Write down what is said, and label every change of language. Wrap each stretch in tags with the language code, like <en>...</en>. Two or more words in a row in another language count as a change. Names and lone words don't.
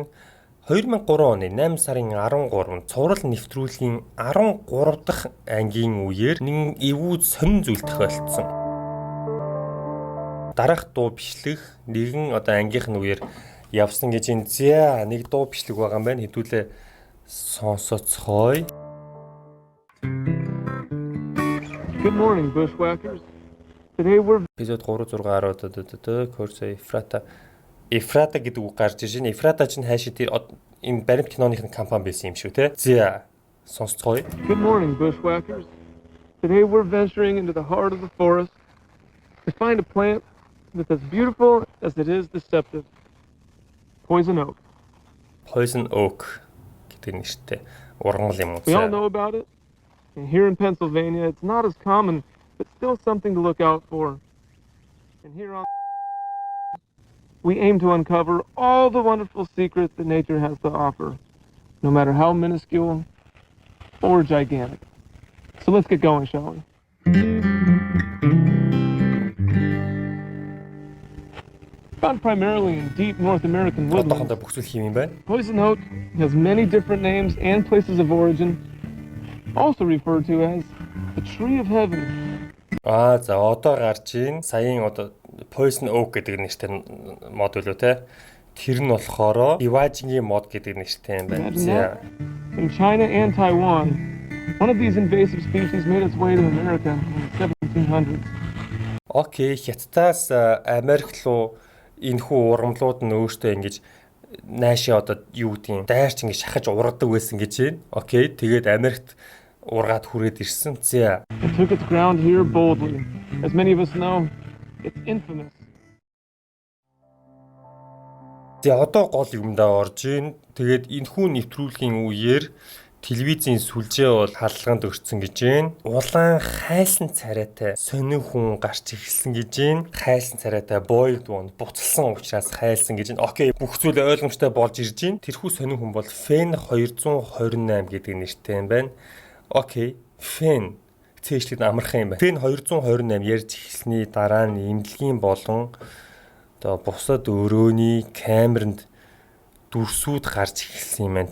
<mn>2003 оны 8 сарын 13 цуврал нэвтрүүлгийн 13 дахь ангийн үеэр нэгэн эвгүй сонин зүйл тохиолдсон. Дараах дуу бичлэг нэгэн ангийнх нь үеэр явсан гэж энэ. За нэг дуу бичлэг байгаа юм байна. Хэдүүлээ сонсоцгоё.</mn> <en>Good morning, bushwhackers. Today we're</en> <mn>Эпизод 360 Корс Ефрата гэдэг үг гарч ирж байна. Ефрата чинь хаашаа тэр энэ баримт киноныхын компани байсан юм шүү те. За сонсцгоё.</mn> <en>Good morning, bushwhackers. Today we're venturing into the heart of the forest to find a plant that's as beautiful as it is deceptive. Poison oak. Poison oak</en> <mn>гэдэг нэртэй ургамал юм уу?</mn> <en>We all know about it. And here in Pennsylvania, it's not as common, but still something to look out for. And here on we aim to uncover all the wonderful secrets that nature has to offer, no matter how minuscule or gigantic. So let's get going, shall we? Found primarily in deep North American woodlands, poison oak has many different names and places of origin, also referred to as the tree of heaven.</en> <mn>За одоо гарч ийн саяын</mn> <en>Poison Oak</en> <mn>гэдэг нэртэй мод үлээ те. Тэр нь болохоор Divaging мод гэдэг нэртэй юм байна.</mn> <en>In China and Taiwan, one of these invasive species made its way to America in the 1700s.</en> <mn>Окей, Хятадаас Америк руу энэхүү ургамлууд нь өөртөө ингэж наашаа юу гэдгийг дайрч ингэж шахаж ургадаг байсан гэж байна. Окей, тэгээд Америкт ургаад хүрээд ирсэн. За.</mn> <en>It took its ground here boldly. As many of us know, it's infamous.</en> <mn>За одоо гол юмдаа орж ийн. Тэгээд энэхүү нэвтрүүлгийн үеэр Телевизийн сүлжээ бол хаалганд өрцөн гэж байна. Улаан хайлсан царайтай сонин хүн гарч ирсэн гэж байна. Хайлсан царайтай</mn> <en>boiled one</en> <mn>буцалсан учраас хайлсан гэж байна. Окей, бүх зүйл ойлгомжтой болж ирж байна. Тэрхүү сонин хүн бол Fen 228 гэдэг нэртэй юм байна. Окей, Fen цээжлэд амархан юм байна. Fen 228 ярьж эхэлсний дараа нь эмнэлгийн болон одоо бусад өрөөний камеранд дүрсүүд гарч эхэлсэн юм байна.</mn>